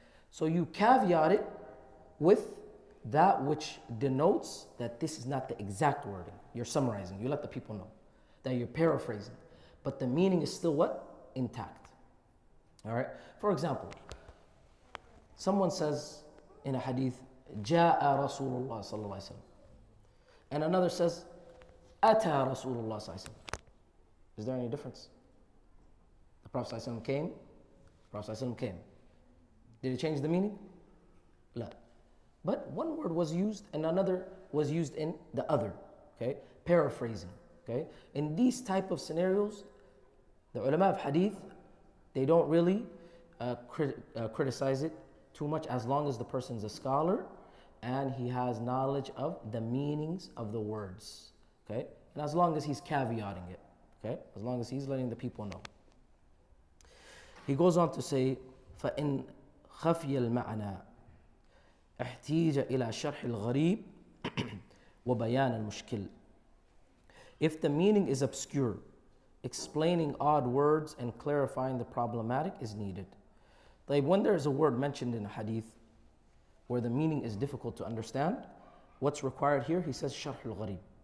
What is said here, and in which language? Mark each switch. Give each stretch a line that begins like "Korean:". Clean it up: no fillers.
English: So you caveat it with that which denotes that this is not the exact wording. You're summarizing. You let the people know that you're paraphrasing. But the meaning is still what? Intact. All right? For example, someone says in a hadith,
Arabic: جاء رسول الله صلى الله عليه وسلم.
English: And another says,
Arabic: أتى رسول الله صلى الله عليه وسلم.
English: Is there any difference? The Prophet صلى الله عليه وسلم came. The Prophet صلى الله عليه وسلم came. Did it change the meaning?
Arabic: لا.
English: But one word was used and another was used in the other. Okay? Paraphrasing. Okay? In these type of scenarios, the ulama of hadith, they don't really criticize it too much as long as the person's a scholar and he has knowledge of the meanings of the words. Okay? And as long as he's caveating it. Okay? As long as he's letting the people know. He goes on to say,
Arabic: فَإِنْ خَفِيَ الْمَعْنَى احتيج إلى شرح الغريب وبيان المشكل.
English: If the meaning is obscure, explaining odd words and clarifying the problematic is needed. Like when there is a word mentioned in a hadith where the meaning is difficult to understand, what's required here? He says sharh al-gharib.